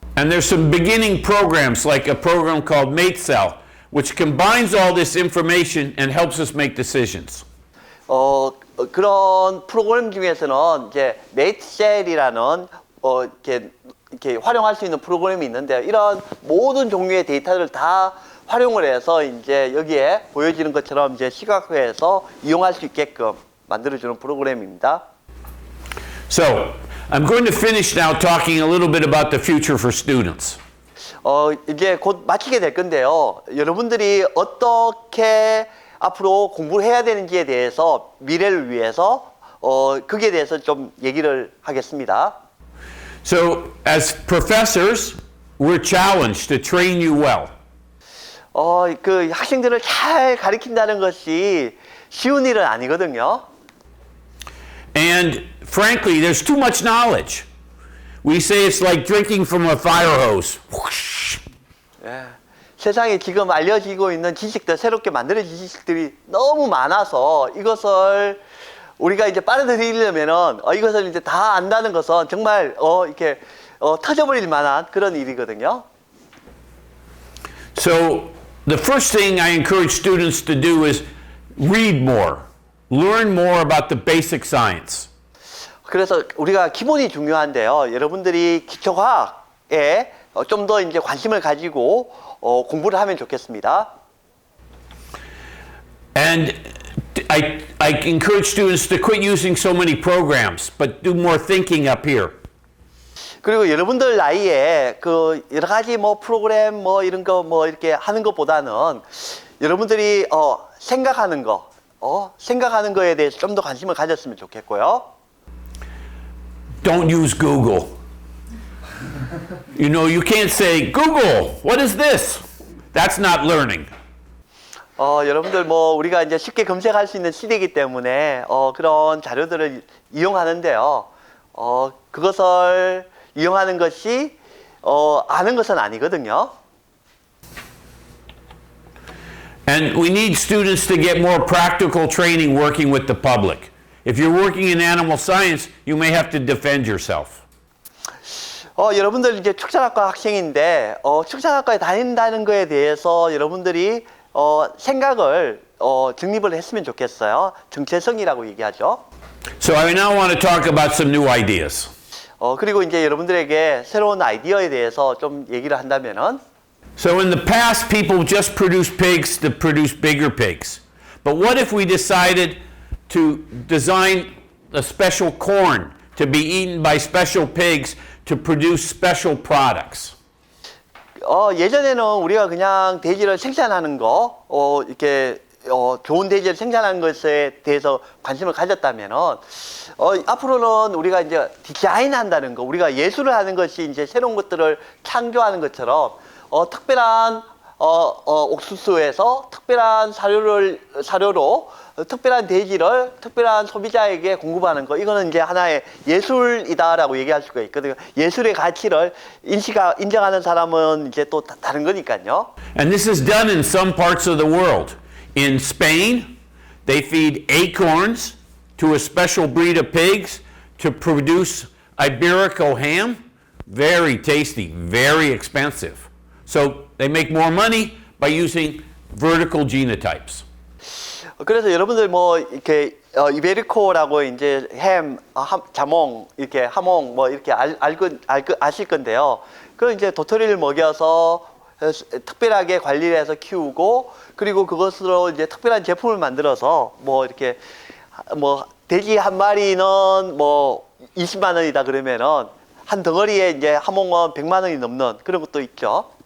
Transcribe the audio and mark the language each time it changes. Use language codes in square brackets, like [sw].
[en] And there's some beginning programs like a program called MateCell, which combines all this information and helps us make decisions. [ko] 그런 프로그램 중에서는 이제 MateCell이라는 이렇게 활용할 수 있는 프로그램이 있는데요. 이런 모든 종류의 데이터를 다 활용을 해서 이제 여기에 보여지는 것처럼 이제 시각화해서 이용할 수 있게끔 만들어주는 프로그램입니다. [en] So, I'm going to finish now talking a little bit about the future for students. [ko] 이제 곧 마치게 될 건데요. 여러분들이 어떻게 앞으로 공부를 해야 되는지에 대해서 미래를 위해서 그게 대해서 좀 얘기를 하겠습니다. [en] So, as professors, we're challenged to train you well. [ko] 그 학생들을 잘 가르친다는 것이 쉬운 일은 아니거든요. [en] And frankly, there's too much knowledge. We say it's like drinking from a fire hose. [ko] 예, 세상에 지금 알려지고 있는 지식들, 새롭게 만들어진 지식들이 너무 많아서 이것을 우리가 이제 빨아들이려면은 이것을 이제 다 안다는 것은 정말 이렇게 터져버릴 만한 그런 일이거든요. [en] So the first thing I encourage students to do is read more, learn more about the basic science. [ko] 그래서 우리가 기본이 중요한데요. 여러분들이 기초과학에 좀 더 이제 관심을 가지고 공부를 하면 좋겠습니다. [en] And I encourage students to quit using so many programs, but do more thinking up here. [ko] 그리고 여러분들 나이에 그 여러 가지 뭐 프로그램 뭐 이런 거 뭐 이렇게 하는 것보다는 여러분들이 생각하는 거에 대해서 좀 더 관심을 가졌으면 좋겠고요. [en] Don't use Google. You know, you can't say, Google, what is this? That's not learning. [ko] 여러분들 뭐 우리가 이제 쉽게 검색할 수 있는 시대이기 때문에 그런 자료들을 이용하는데요. 그것을 이용하는 것이 아는 것은 아니거든요. [en] And we need students to get more practical training working with the public. If you're working in animal science, you may have to defend yourself. [ko] 여러분들 이제 축산학과 학생인데 축산학과에 다닌다는 거에 대해서 여러분들이 생각을 정립을 했으면 좋겠어요. 정체성이라고 얘기하죠. [en] So I now want to talk about some new ideas. [ko] 그리고 이제 여러분들에게 새로운 아이디어에 대해서 좀 얘기를 한다면은 [en] So in the past, people just produced pigs to produce bigger pigs. But what if we decided to design a special corn to be eaten by special pigs to produce special products? [ko] 예전에는 우리가 그냥 돼지를 생산하는 거, 이렇게 좋은 돼지를 생산하는 것에 대해서 관심을 가졌다면은 앞으로는 우리가 이제 디자인한다는 거, 우리가 예술을 하는 것이 이제 새로운 것들을 창조하는 것처럼 특별한 옥수수에서 특별한 사료로 특별한 돼지를 특별한 소비자에게 공급하는 거, 이거는 이제 하나의 예술이다라고 얘기할 수가 있거든요. 예술의 가치를 인정하는 사람은 이제 또 다른 거니까요. [en] And this is done in some parts of the world. In Spain, they feed acorns to a special breed of pigs to produce Iberico ham. Very tasty, very expensive. So they make more money by using vertical genotypes. [ko] 그래서 여러분들 뭐 이렇게 이베리코라고 이제 자몽, 이렇게 하몽 뭐 이렇게 아실 건데요. 그 이제 도토리를 먹여서 특별하게 관리를 해서 키우고, 그리고 그것으로 이제 특별한 제품을 만들어서 뭐 이렇게 뭐 돼지 한 마리는 뭐 20만 원이다 그러면은 한 덩어리에 이제 하몽은 100만 원이 넘는 그런 것도 있죠.